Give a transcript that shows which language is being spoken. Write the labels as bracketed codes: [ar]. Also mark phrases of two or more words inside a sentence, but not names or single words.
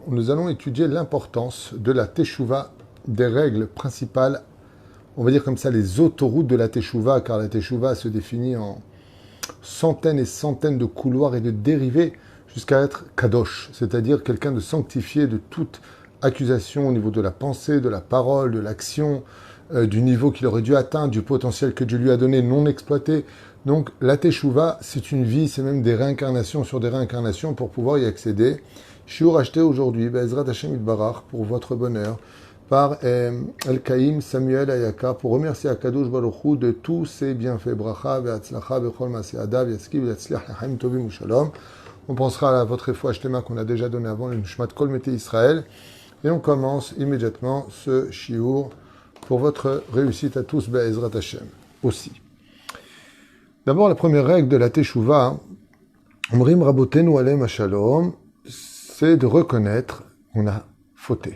[fr] Nous allons étudier l'importance de la Teshuvah, des règles principales, on va dire comme ça, les autoroutes de la Teshuvah, car la Teshuvah se définit en centaines et centaines de couloirs et de dérivés jusqu'à être Kadosh, c'est-à-dire quelqu'un de sanctifié de toute accusation au niveau de la pensée, de la parole, de l'action, du niveau qu'il aurait dû atteindre, du potentiel que Dieu lui a donné non exploité. Donc la Teshuvah, c'est une vie, c'est même des réincarnations sur des réincarnations pour pouvoir y accéder. Shiur acheté aujourd'hui, [he] בעזרת השם יתברך, [fr] pour votre bonheur, par El-Kaïm Samuel Ayaka, pour remercier [he] הקדוש ברוך הוא [fr] de tous ses bienfaits. [he] ברכה, והצלחה, בכל מעשה ידיו, ישכיל, והצליח, לחיים טובים ושלום. [fr] On pensera à votre foi Shtema qu'on a déjà donné avant, le [he] נשמת כל מתי ישראל. [fr] Et on commence immédiatement ce shiur pour votre réussite à tous, [he] בעזרת השם, [fr] aussi. D'abord, la première règle de la Teshuvah, [he] אומרים רבותינו עליהם השלום, [fr] c'est de reconnaître qu'on a fauté.